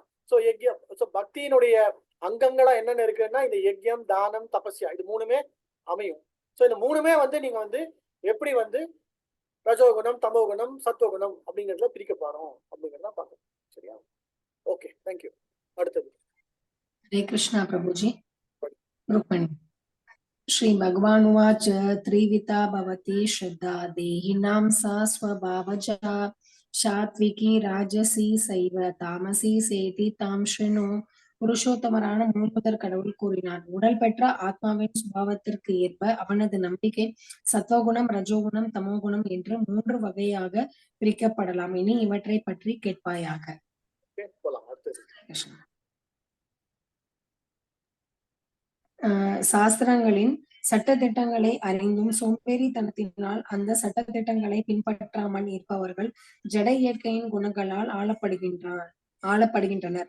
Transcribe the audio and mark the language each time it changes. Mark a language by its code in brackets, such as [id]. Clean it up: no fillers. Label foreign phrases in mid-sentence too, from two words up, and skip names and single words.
[ta] ஸோ யஜ்யம், ஸோ பக்தியினுடைய அங்கங்களா என்னென்ன இருக்குன்னா இந்த யஜ்யம், தானம், தபஸ்யா இது மூணுமே அமையும். ஸோ இந்த மூணுமே வந்து நீங்க வந்து எப்படி வந்து ரஜோகுணம், தமோகுணம், சத்துவகுணம் அப்படிங்கிறதுல பிரிக்க போறோம் அப்படிங்கிறத பார்க்கணும். சரியா? [en] okay, thank you. [ta] அடுத்தது [hi] हरे कृष्णा प्रभुजी। [sa] रुक्मिणी श्री भगवान उवाच त्रिविता भवति श्रद्धा देहिनां सा स्वभावजा सात्विकी राजसी सैव तामसी चेति तां शृणु. [ta] புருஷோத்தமரான மூலமுதற் கடவுள் கூறினார், உடல் பெற்ற ஆத்மாவின் சுபாவத்திற்கு ஏற்ப அவனது நம்பிக்கை சத்வகுணம், ரஜோகுணம், தமோகுணம் என்று 3 வகையாக பிரிக்கப்படலாம். இனி இவற்றை பற்றி கேட்பாயாக. சாஸ்திரங்களின் சட்டதிட்டங்களை அறிந்தும் சோம்பேறித்தனத்தினால் அந்த சட்டதிட்டங்களை பின்பற்றாமல் இருப்பவர்கள் ஜட இயற்கையின் குணங்களால் ஆளப்படுகின்றனர்.